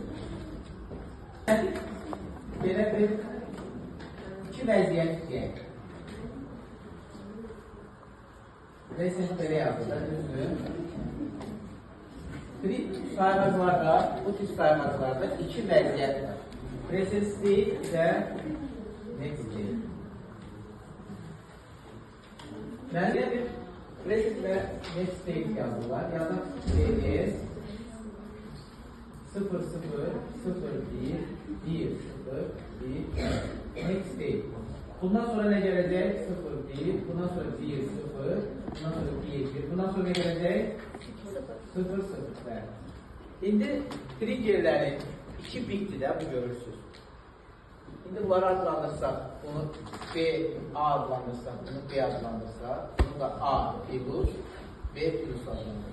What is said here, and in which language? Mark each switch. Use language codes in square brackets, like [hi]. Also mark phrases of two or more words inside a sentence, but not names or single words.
[az] Belə bir iki vəziyyət deyək. Resim belə yazılır, düzdür. Bir sayğaclarda, bu tip sayğaclarda iki vəziyyət var. [en] Present state və next state. [az] Mənə bir present və [en] next state [az] yazırlar. Yazaq PS 0, 0, 0, 1, 1, 0, 1, [en] next state. [az] Bundan sonra nə gələcək? 0, 1, bundan sonra 1, 0, bundan sonra 1, 1, bundan sonra nə gələcək? 0, 0, 0. İndi triggerlərin 2 bitdir də, bu görürsünüz. İndi bunları adlandırsaq, bunu B, A adlandırsaq, bunu B adlandırsaq, bunu da A plus, B plus adlandırsaq.